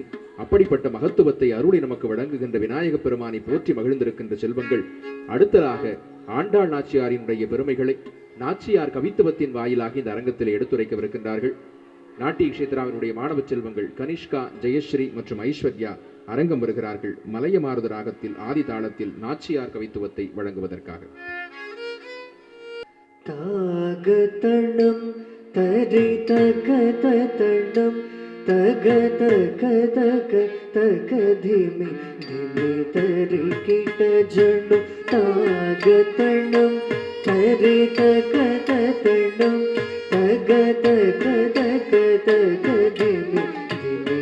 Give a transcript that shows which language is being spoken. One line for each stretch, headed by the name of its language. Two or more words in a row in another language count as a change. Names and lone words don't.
Tamil: அப்படிப்பட்ட மகத்துவத்தை அருளை நமக்கு வழங்குகின்ற விநாயக பெருமானை போற்றி மகிழ்ந்திருக்கின்ற செல்வங்கள் அடுத்ததாக ஆண்டாள் நாச்சியாரினுடைய பெருமைகளை நாச்சியார் கவித்துவத்தின் வாயிலாக இந்த அரங்கத்தில் எடுத்துரைக்கவிருக்கின்றார்கள். நாட்டிய கஷேத்ராவினுடைய மாணவ செல்வங்கள் கனிஷ்கா, ஜெயஸ்ரீ மற்றும் ஐஸ்வர்யா அரங்கம் வருகிறார்கள். மலையமாருத ராகத்தில் ஆதி தாளத்தில் நாச்சியார் கவித்துவத்தை வழங்குவதற்காக. താഗതണം തരി തകതണം തക തക തക തക ധിമി ധിമി തരി കിട ജണു താഗതണം തരി തകതണം തക തക തക തക ധിമി ധിമി